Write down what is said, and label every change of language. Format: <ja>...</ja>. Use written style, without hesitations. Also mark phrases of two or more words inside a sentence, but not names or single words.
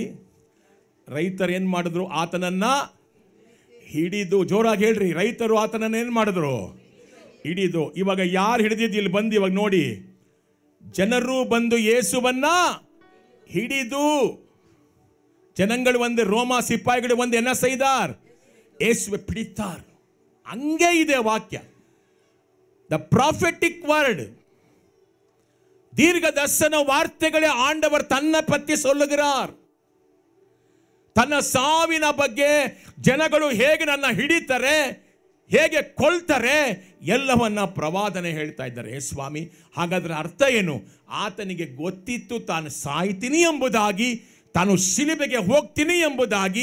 <kn>ರೈತರು ಏನು ಮಾಡಿದ್ರು? ಆತನನ್ನು ಹಿಡಿದು. ಜೋರಾಗಿ ಹೇಳ್ರಿ, ರೈತರು ಆತನನ್ನು ಏನು ಮಾಡಿದ್ರು? ಹಿಡಿದು. ಇವಾಗ ಯಾರು ಹಿಡಿದಿದ್ದು ಇಲ್ಲಿ ಬಂದು ಇವಾಗ ನೋಡಿ, ಜನರು ಬಂದು ಯೇಸುವನ್ನ ಹಿಡಿದು, ಜನಗಳು ಒಂದು ರೋಮಾ ಸಿಪಾಯಿಗಳು ಒಂದು ಎನ್ನ ಸೈದಾರ್ ಯೇಸುವೆ பிடித்தார். அங்கே ಇದೆ ವಾಕ್ಯ,</kn> <en>the prophetic word,</en> <ta>தீர்க்க தரிசன வார்த்தைகளை ஆண்டவர் தன்னை பற்றி சொல்லுகிறார்.</ta> <kn>ತನ್ನ ಸಾವಿನ ಬಗ್ಗೆ ಜನಗಳು ಹೇಗೆ ನನ್ನ ಹಿಡಿತಾರೆ, ಹೇಗೆ ಕೊಲ್ತಾರೆ, ಎಲ್ಲವನ್ನ ಪ್ರವಾದನೆ ಹೇಳ್ತಾ ಇದ್ದಾರೆ. ಸ್ವಾಮಿ, ಹಾಗಾದ್ರೆ ಅರ್ಥ ಏನು? ಆತನಿಗೆ ಗೊತ್ತಿತ್ತು ತಾನು ಸಾಯ್ತೀನಿ ಎಂಬುದಾಗಿ, ತಾನು ಶಿಲುಬೆಗೆ ಹೋಗ್ತೀನಿ ಎಂಬುದಾಗಿ.</kn>